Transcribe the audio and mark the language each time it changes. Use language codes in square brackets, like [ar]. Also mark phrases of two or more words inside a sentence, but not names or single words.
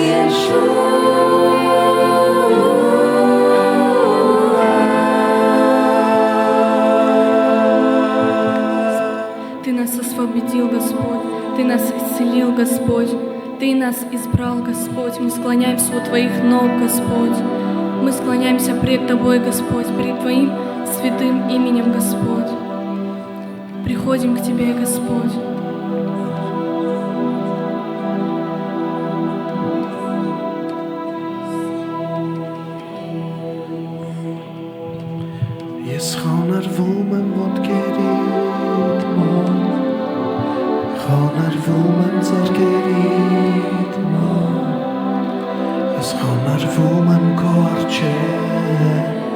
[ru] Ты нас освободил, Господь, Ты нас исцелил, Господь, Ты нас избрал, Господь. Мы склоняемся у Твоих ног, Господь. Мы склоняемся пред Тобой, Господь, перед Твоим святым именем, Господь. Приходим к Тебе, Господь. [hy] Ես խոնարհվում եմ ոտքերիդ մոտ, խոնարհվում եմ ձեռքերիդ մոտ, ես խոնարհվում եմ քո առջև,